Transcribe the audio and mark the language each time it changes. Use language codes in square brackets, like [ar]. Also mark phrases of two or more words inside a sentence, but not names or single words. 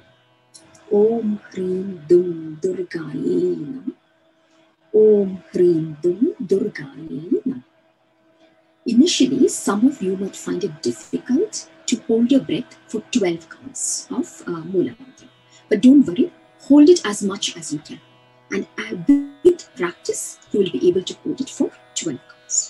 [sa] Om Hrim Dum Durgaye Namah. Om Hrim Dum Durgaye Namah. [en] Initially, some of you might find it difficult to hold your breath for 12 counts of Mula Mantra. But don't worry, hold it as much as you can. And with practice, you will be able to hold it for 12 counts.